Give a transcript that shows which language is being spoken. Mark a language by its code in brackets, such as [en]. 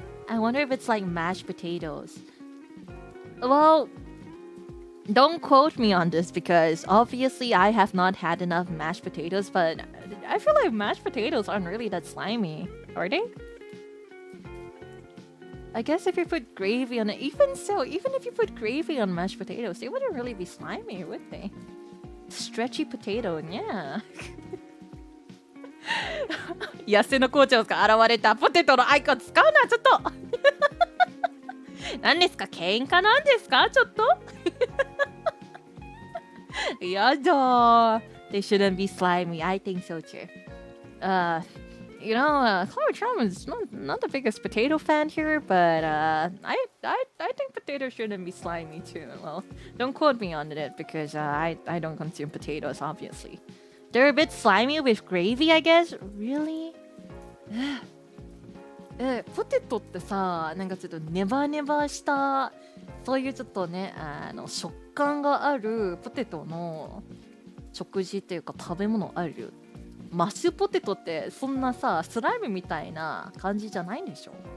[en] I wonder if it's like mashed potatoes. Well, don't quote me on this because obviously I have not had enough mashed potatoes, but I feel like mashed potatoes aren't really that slimy, are they? I guess if you put gravy on it, even so, even if you put gravy on mashed potatoes, they wouldn't really be slimy, would they? Stretchy potato, yeah. [ja] 野生の校長が現れたポテトのアイコン使うなちょっと何ですか喧嘩なんですかちょっとやだ [en] They shouldn't be slimy. I think so too. You know, Klara Charmwood is not the biggest potato fan here, but I think potatoes shouldn't be slimy too. Well, don't quote me on it because I don't consume potatoes, obviously. They're a bit slimy with gravy, I guess. Really? [ja] ポテトってさ、なんかちょっとネバネバしたそういうちょっとね、食感があるポテトの食事っていうか食べ物ある。マッシュポテトってそんなさ、スライムみたいな感じじゃないんでしょ。